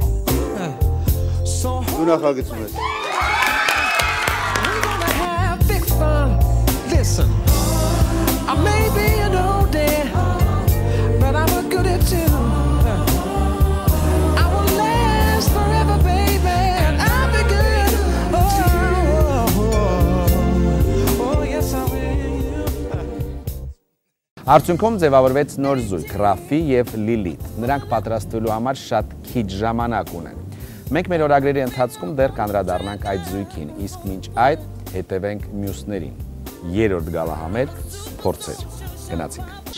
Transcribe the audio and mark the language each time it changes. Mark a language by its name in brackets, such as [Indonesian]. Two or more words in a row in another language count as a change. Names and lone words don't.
[English] So we're gonna have big fun. Listen, I may be an old dad, but I'm a goodie too. I will last forever, baby, and I'll be good. [Armenian] Արդյունքում ձևավորվեց նոր զույգ Ռաֆի եւ Լիլիթ։ Նրանք պատրաստվելու համար շատ քիչ ժամանակ ունեն։ Մենք մեր օրագրերի ընթացքում դեռ կանդրադառնանք այդ զույգին, իսկ մինչ այդ հետևենք մյուսներին։ Երրորդ գալահամերգ փորձեր։ Գնացինք։